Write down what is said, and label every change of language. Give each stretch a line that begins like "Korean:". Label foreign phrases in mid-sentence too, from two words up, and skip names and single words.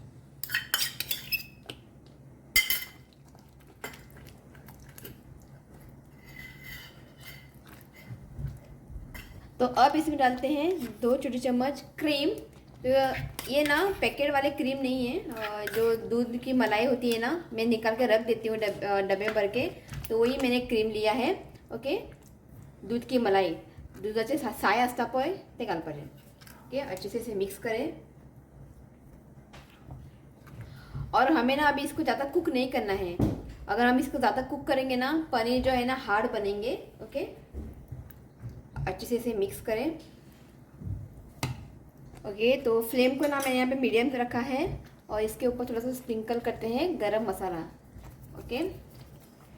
Hindi: तो अब इसमें डालते हैं 2 छोटी चम्मच क्रीम। तो ये ना पैकेट वाले क्रीम नहीं है, जो दूध की मलाई होती है ना, मैं निकाल के रख देती हूँ डब्बे भर के। तो वही मैंने क्रीम लिया है। ओके, दूध की मलाई,
Konkani: दुधाचे साय असता पळय ते घालपाचें।
Hindi: ओके, अच्छे से इसे मिक्स करें। और हमें ना अभी इसको ज़्यादा कुक नहीं करना है। अगर हम इसको ज़्यादा कुक करेंगे ना पनीर जो है ना हार्ड बनेंगे। ओके, अच्छे से इसे मिक्स करें। ओके, तो फ्लेम को ना मैंने यहाँ पे मीडियम पे रखा है और इसके ऊपर थोड़ा सा स्प्रिंकल करते हैं गरम मसाला।